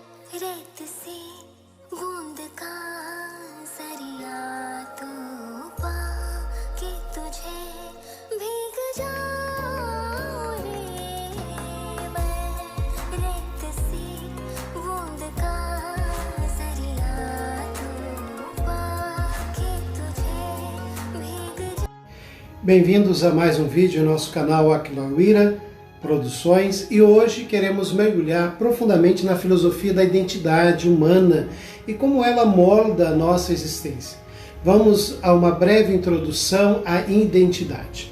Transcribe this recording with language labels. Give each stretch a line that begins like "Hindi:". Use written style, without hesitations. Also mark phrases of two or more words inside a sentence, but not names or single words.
Hindi: रेत सी बूंद का जरिया तू पा के तुझे भीग जाऊं रे मैं रेत सी बूंद का जरिया तू पा के तुझे भीग जाऊं.
Portuguese: Bem-vindos a mais um vídeo no nosso canal Aquilauira Produções, e hoje queremos mergulhar profundamente na filosofia da identidade humana e como ela molda a nossa existência. Vamos a uma breve introdução à identidade.